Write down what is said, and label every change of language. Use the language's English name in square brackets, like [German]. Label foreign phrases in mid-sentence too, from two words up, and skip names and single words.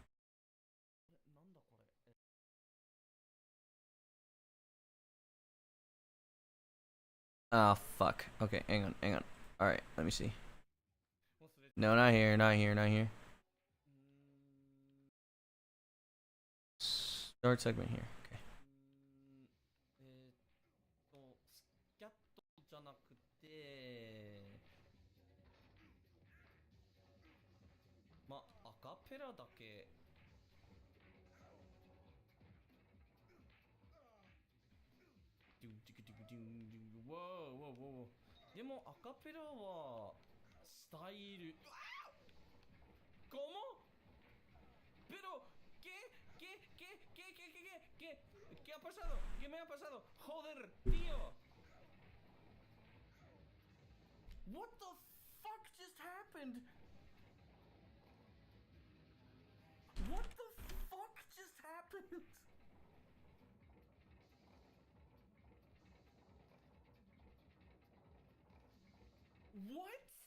[English] Oh, fuck. Okay, hang on. Alright, let me see. No, not here. Start segment here. Okay. [Japanese] スキャットじゃなくて、まあ、アカペラだけ。でもアカペラはスタイル。¿Cómo? [Spanish] Pero ¿qué ha pasado? ¿Qué me ha pasado? Joder, tío. [English] What the fuck just happened? What the fuck just happened? What?